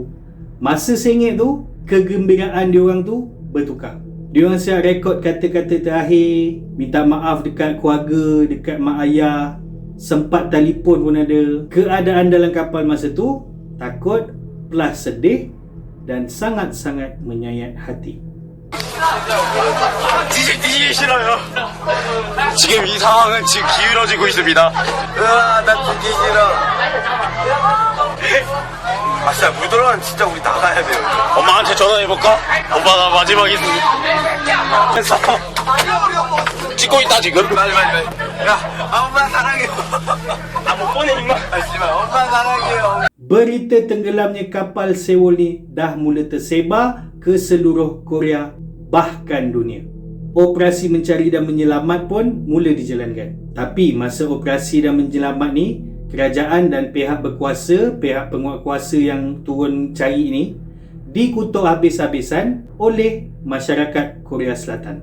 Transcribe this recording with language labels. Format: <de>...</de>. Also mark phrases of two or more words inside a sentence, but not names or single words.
<ms>Masa sengit tu, kegembiraan diorang tu bertukar. Diorang siap rekod kata-kata terakhir, minta maaf dekat keluarga, dekat mak ayah, sempat telefon pun ada. Keadaan dalam kapal masa tu takut plus sedih dan sangat-sangat menyayat hati.</ms> <ko>뒤지기 싫어요. 지금 이 상황은 지금 기울어지고 있습니다. 나 뒤지기 싫어. 진짜 물들어는 진짜 우리 나가야 돼요. 엄마한테 전화해볼까? 엄마 나 마지막에 찍고 있다 지금. 빨리. 야, 엄마 사랑해요. 못 보내 임마. 씨발, 엄마 사랑해요.</ko> <ms>Berita tenggelamnya kapal Sewol ni dah mula tersebar ke seluruh Korea bahkan dunia. Operasi mencari dan menyelamat pun mula dijalankan. Tapi masa operasi dan menyelamat ni, kerajaan dan pihak berkuasa, pihak penguatkuasa yang turun cari ini dikutuk habis-habisan oleh masyarakat Korea Selatan.</ms>